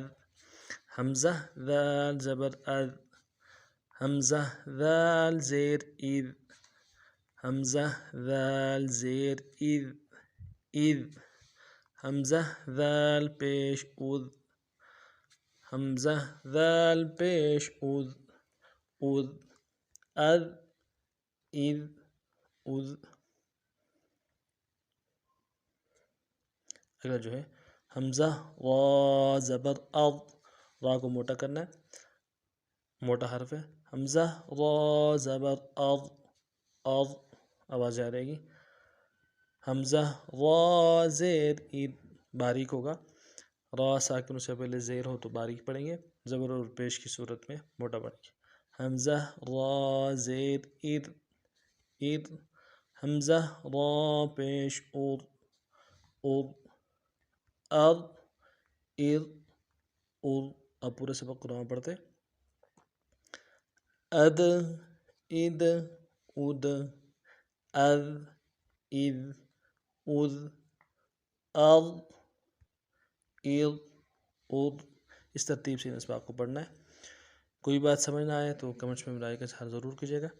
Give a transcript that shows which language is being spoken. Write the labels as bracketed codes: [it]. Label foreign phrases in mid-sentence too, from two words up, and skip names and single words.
[ur] حمزہ دال زبر اد، حمزہ دال زیر اد، حمزہ دال زیر اد، اد۔ حمزہ دال پیش اد، حمزہ دال پیش اد، اد، اد، اد، اد۔ اگلا جو ہے حمزہ را زبر اض، را کو موٹا کرنا ہے، موٹا حرف ہے۔ حمزہ را زبر اض، اض، آواز جا رہے گی۔ حمزہ را زیر اد، باریک ہوگا، را ساکن سے پہلے زیر ہو تو باریک پڑھیں گے، زبر اور پیش کی صورت میں موٹا پڑھیں گے۔ حمزہ را زیر اد، اد۔ حمزہ را پیش اد، اد، اد، اد، اد۔ اب پورے سبق قرآن پڑھتے۔ اد، اد، اد، اد، اد، اد، اد، اد، اد۔ اس ترتیب سے ان اسباق کو پڑھنا ہے۔ کوئی بات سمجھ نہ آئے تو کمنٹس میں برائے کا اظہار ضرور کیجیے گا۔